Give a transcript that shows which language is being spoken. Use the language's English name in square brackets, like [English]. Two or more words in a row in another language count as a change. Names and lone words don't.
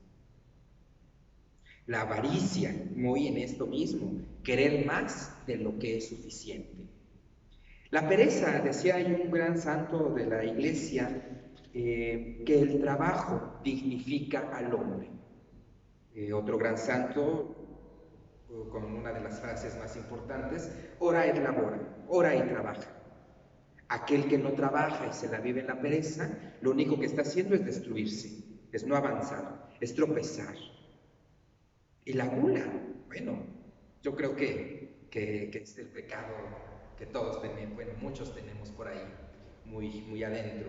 [Spanish] La avaricia, muy en esto mismo, querer más de lo que es suficiente. La pereza, decía hay un gran santo de la iglesia, que el trabajo dignifica al hombre. Otro gran santo, con una de las frases más importantes, [Latin] ora et labora, [Spanish] ora y trabaja. Aquel que no trabaja y se la vive en la pereza, lo único que está haciendo es destruirse, es no avanzar, es tropezar. Y la gula, bueno, yo creo que es el pecado que todos tenemos, bueno, muchos tenemos por ahí, muy adentro.